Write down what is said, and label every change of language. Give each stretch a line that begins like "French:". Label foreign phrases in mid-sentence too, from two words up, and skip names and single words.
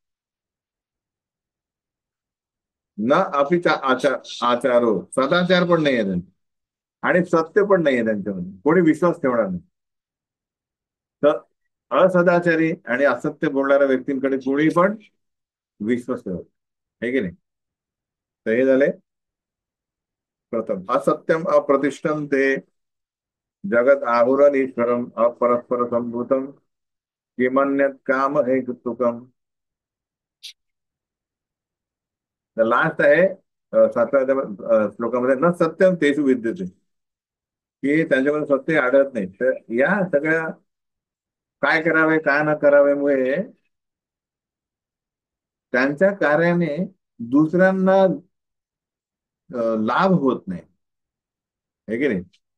Sanskrit: न अपिचा आचारो,
Marathi: सदाचार पण नाही आहे त्यांचा, आणि सत्य पण नाही आहे त्यांच्यामध्ये, कोणी विश्वास ठेवणार नाही. तर असदाचारी आणि असत्य बोलणाऱ्या व्यक्तींकडे कोणी पण विश्वास ठेवत, आहे की नाही. तर हे झाले प्रथम.
Sanskrit: असत्यम अप्रतिष्ठम ते जगत आहुरन ईश्वरम अपरस्पर संभूतम किमन्यत काम हे तुकम.
Marathi: लास्ट आहे 7व्या श्लोकामध्ये,
Sanskrit: न सत्यम तेषु विद्यते,
Marathi: की त्यांच्यामध्ये सत्य आढळत नाही. तर या सगळ्या काय करावे काय न करावेमुळे त्यांच्या कार्याने दुसऱ्यांना लाभ होत नाही, आहे की नाही.